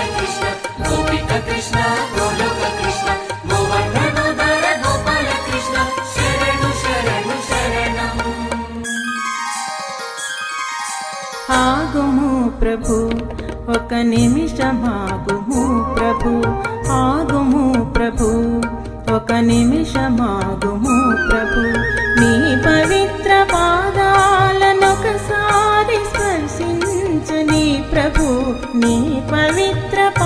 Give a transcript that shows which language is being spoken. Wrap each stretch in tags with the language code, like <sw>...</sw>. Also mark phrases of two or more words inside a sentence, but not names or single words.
<sa>कृष्ण गोपिका कृष्ण गोलोक कृष्ण मोहन धनुधर गोपाल कृष्ण शरणु शरणु शरणं</sa> <te>ఆగుము ప్రభు ఒక నిమిషమాగుము ప్రభు ఆగుము ప్రభు ఒక నిమిషమాగుము ప్రభు నీ పవిత్ర పాదాలనొకసారి స్పర్శించని ప్రభు నీ పవిత్ర</te>